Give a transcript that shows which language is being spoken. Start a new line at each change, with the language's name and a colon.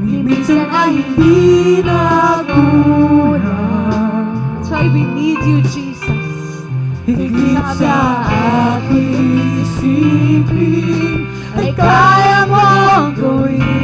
Filipino: Minsan ay hindi nakulang.
English: That's why we need you, Jesus.
Filipino: Higit sa aking isipin, ay kaya mong gawin.